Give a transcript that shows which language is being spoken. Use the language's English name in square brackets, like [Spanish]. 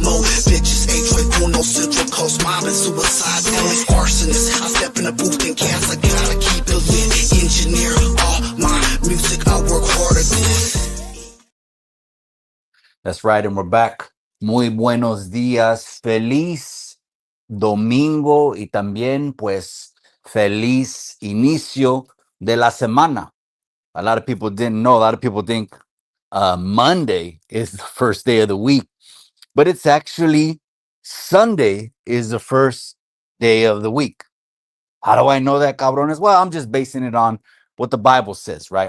[English] Mo bitches, H Uno Central Coast mob and suicide. Feelings arsonist. I step in the booth and cast. I gotta keep it lit. Engineer all my music. I work hard at this. That's right, and we're back. [Spanish] Muy buenos días. Feliz domingo y también, pues, feliz inicio de la semana. [English] A lot of people didn't know. A lot of people think Monday is the first day of the week, but it's actually Sunday is the first day of the week. How do I know that, cabrones? Well, I'm just basing it on what the Bible says, right?